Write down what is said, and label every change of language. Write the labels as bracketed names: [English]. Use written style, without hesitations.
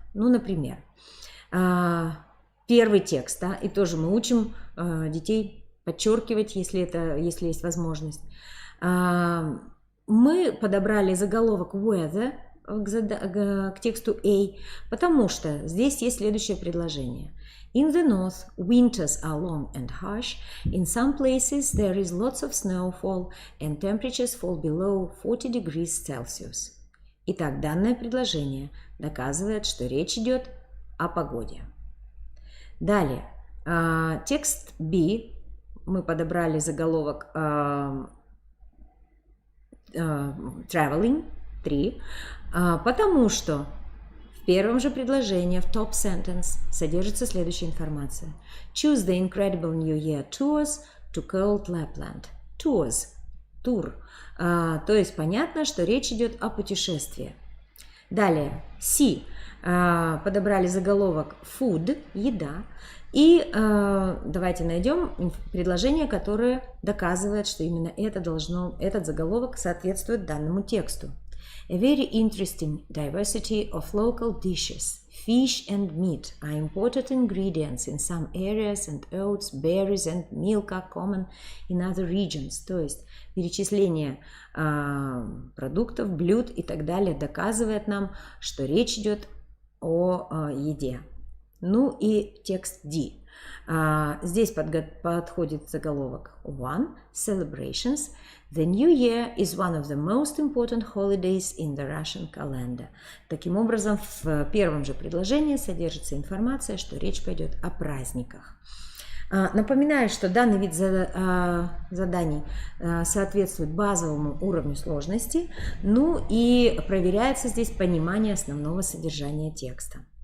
[Russian] Ну, например, первый текст, да, и тоже мы учим детей подчеркивать, если есть возможность. Мы подобрали заголовок weather к тексту A, потому что здесь есть следующее предложение. [English] In the north, winters are long and harsh. In some places there is lots of snowfall and temperatures fall below 40 degrees Celsius. [Russian] Итак, данное предложение доказывает, что речь идет о погоде. Далее, текст B, мы подобрали заголовок traveling 3, потому что в первом же предложении, в [English] top sentence, [Russian] содержится следующая информация. [English] Choose the incredible New Year tours to cold Lapland. [Russian] Tours, тур. То есть понятно, что речь идет о путешествии. Далее, C. Подобрали заголовок food, еда. И давайте найдем предложение, которое доказывает, что именно этот заголовок соответствует данному тексту. [English] A very interesting diversity of local dishes. Fish and meat are imported ingredients in some areas, and oats, berries and milk are common in other regions. [Russian] То есть перечисление продуктов, блюд и так далее доказывает нам, что речь идет о еде. Ну и текст D. Здесь подходит заголовок One. [English] Celebrations. The New Year is one of the most important holidays in the Russian calendar. [Russian] Таким образом, в первом же предложении содержится информация, что речь пойдет о праздниках. Напоминаю, что данный вид заданий соответствует базовому уровню сложности, ну и проверяется здесь понимание основного содержания текста.